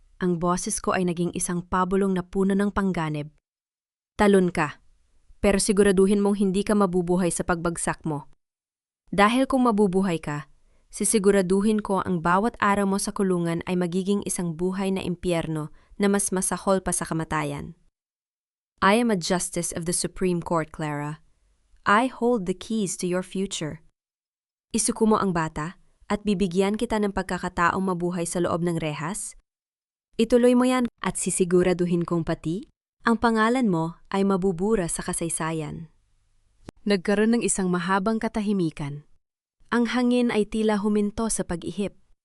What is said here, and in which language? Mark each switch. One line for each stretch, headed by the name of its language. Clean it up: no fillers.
Filipino: Ang boses ko ay naging isang pabulong na puno ng pangganib. Talon ka, pero siguraduhin mong hindi ka mabubuhay sa pagbagsak mo. Dahil kung mabubuhay ka, sisiguraduhin ko ang bawat araw mo sa kulungan ay magiging isang buhay na impyerno na mas masahol pa sa kamatayan.
English: I am a justice of the Supreme Court, Clara. I hold the keys to your future.
Filipino: Isuko mo ang bata at bibigyan kita ng pagkakataong mabuhay sa loob ng rehas? Ituloy mo yan at sisiguraduhin kong pati ang pangalan mo ay mabubura sa kasaysayan. Nagkaroon ng isang mahabang katahimikan. Ang hangin ay tila huminto sa pag-ihip.